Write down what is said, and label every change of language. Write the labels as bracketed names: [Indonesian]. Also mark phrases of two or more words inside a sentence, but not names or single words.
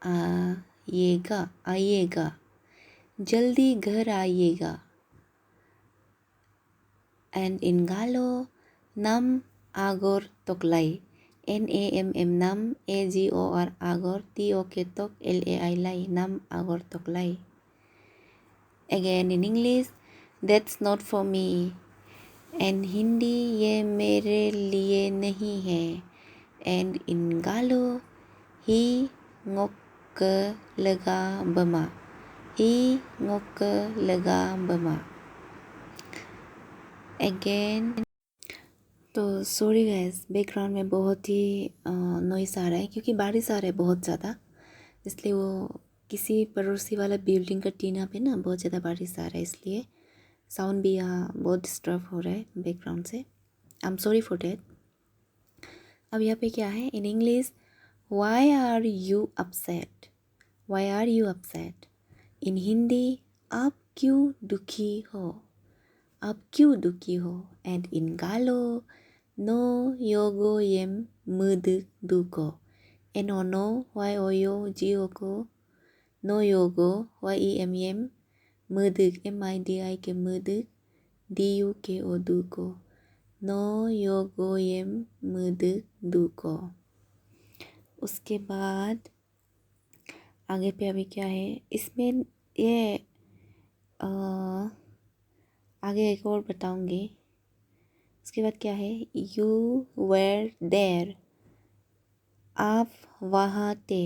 [Hindi] आइएगा, जल्दी घर आइएगा, [English] and in Galo [Galo] नम आगोर तोकलाई, NAMM नम AGOR आगोर TOK तोक LAI लाई, नम आगोर तोकलाई। [English] again in English, that's not for me, and Hindi [Hindi] ये मेरे लिए नहीं है, [English] and in Galo, [Galo] hi ngok lega bama. Hi ngok lega bama. Again. [Hindi] तो [English] sorry guys, [Hindi] बैकग्राउंड में बहुत ही नॉइस आ रहा है क्योंकि बारिश आ रहा है बहुत ज़्यादा, इसलिए वो किसी पड़ोसी वाला बिल्डिंग का टीना पे ना बहुत ज़्यादा बारिश आ रहा है, इसलिए साउंड भी यहाँ बहुत डिस्टर्ब हो रहा है बैकग्राउंड से। [English] I am sorry for that. [Hindi] अब यहाँ पे क्या है [English] in English, why are you upset, why are you upset. in Hindi, [Hindi] आप क्यों दुखी हो, आप क्यों दुखी हो। [English] and in Galo, [Galo] no yogo yem muduk duko. Enono yoyo jioko. No yogo yem muduk midik muduk duko duko. No yogo yem muduk duko. [Hindi] उसके बाद आगे पे अभी क्या है इसमें, ये आगे एक और बताऊंगी। उसके बाद क्या है, [English] you were there, [Hindi] आप वहाँ थे।